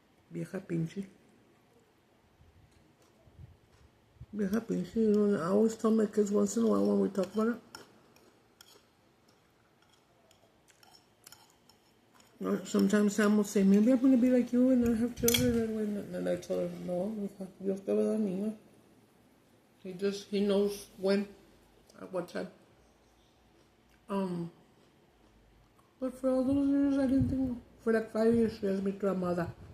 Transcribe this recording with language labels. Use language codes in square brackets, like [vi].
[es] Vieja pinche. Vieja pinche. [en] You know, I always tell my kids once in a while when we talk about it. Sometimes Sam will say, maybe I'm going to be like you and not have children. And I tell her, [es] no, Dios te va a dar niños. [en] He knows when, at what time. But for all those years, I didn't think. For like 5 years, she has me tramada.